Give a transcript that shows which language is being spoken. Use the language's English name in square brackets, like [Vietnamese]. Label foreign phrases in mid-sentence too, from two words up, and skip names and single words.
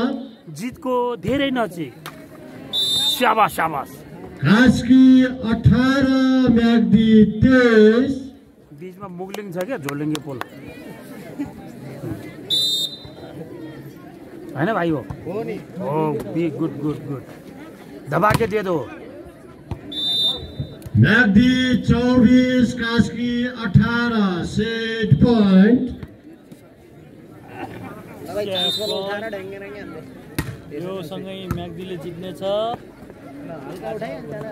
[Nepali] जितको धेरै नजिक। स्याबास स्याबास। कास्की 18 म्याग्दी 23 बीचमा मुगलिङ छ क्या झोलुङ्गे पोल होइन भाइ हो नि [Hindi] हो बी [English] good good good [Hindi] दबा के दे दो। [Nepali] म्याग्दी 24 कास्की 18 [English] set point. [Nepali] तपाईँ चान्सको उठाएर ढ्याङ्गे ढ्याङ्गे हान्दै यो सँगै म्याग्दीले जित्नेछ। हल्का उठाइ अनि